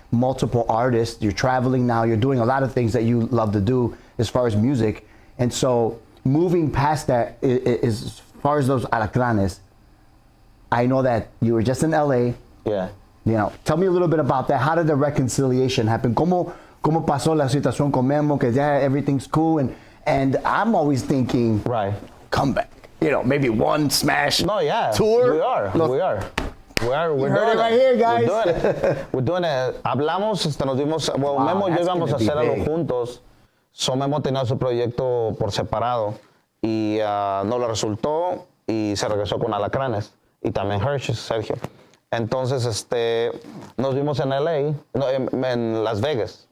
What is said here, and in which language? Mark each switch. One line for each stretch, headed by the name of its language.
English: multiple artists. You're traveling now. You're doing a lot of things that you love to do as far as music. And so moving past that is as far as those Alacranes, I know that you were just in LA. Yeah. You know, tell me a little bit about that. How did the reconciliation happen?
Spanish: ¿Cómo pasó la situación con Memo? Que ya
English: everything's cool. And I'm always thinking, right, come back. You know, maybe one smash tour. We are. We're heard it right here, guys. We're doing it.
Spanish: Hablamos, nos dimos, Memo y yo íbamos a hacer algo juntos.
English: So
Spanish: Memo tenía su proyecto por separado y no lo resultó y se regresó con Alacranes y también Sergio. Entonces, nos vimos en LA, no, en Las Vegas.